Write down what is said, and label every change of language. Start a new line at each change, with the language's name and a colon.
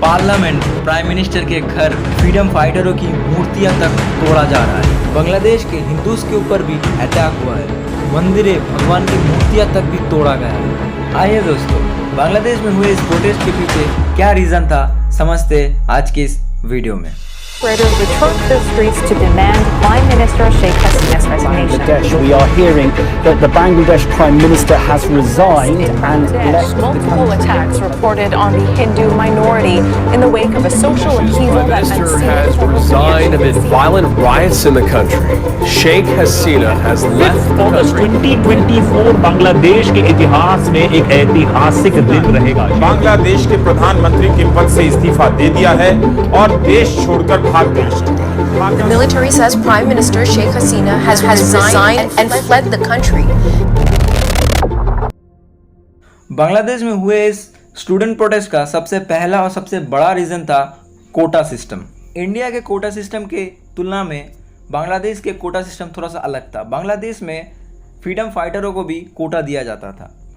Hindi: Parliament, prime minister के घर, freedom फाइटरों की मूर्तियां तक तोड़ा जा रहा है। बांग्लादेश के हिंदूज के ऊपर भी अटैक हुआ है। मंदिरें, भगवान की मूर्तियां तक भी तोड़ा गया है। आइए दोस्तों, बांग्लादेश में हुए इस प्रोटेस्ट के पीछे क्या रीजन था, समझते आज की इस वीडियो में।
English: Demonstrators returned to the streets to demand Prime Minister Sheikh Hasina's resignation. Bangladesh, we are hearing that the Bangladesh Prime Minister has resigned and left the Multiple country. attacks reported on the Hindu minority in the wake of a social upheaval that meant Minister has resigned amid violent riots in the country. Sheikh Hasina has left the country.
Hindi: 2024 Bangladesh के इतिहास में एक ऐतिहासिक दिन रहेगा। बांग्लादेश के प्रधानमंत्री के पद से इस्तीफा दे दिया है और देश छोड़कर भाग गए।
English: The military says Prime Minister Sheikh Hasina has resigned and fled the country.
Hindi: Bangladesh में हुए इस स्टूडेंट प्रोटेस्ट का सबसे पहला और सबसे बड़ा रीजन था कोटा सिस्टम। इंडिया के कोटा सिस्टम के तुलना में बांग्लादेश के कोटा सिस्टम थोड़ा सा अलग था। बांग्लादेश में फ्रीडम फाइटरों को भी कोटा दिया जाता था।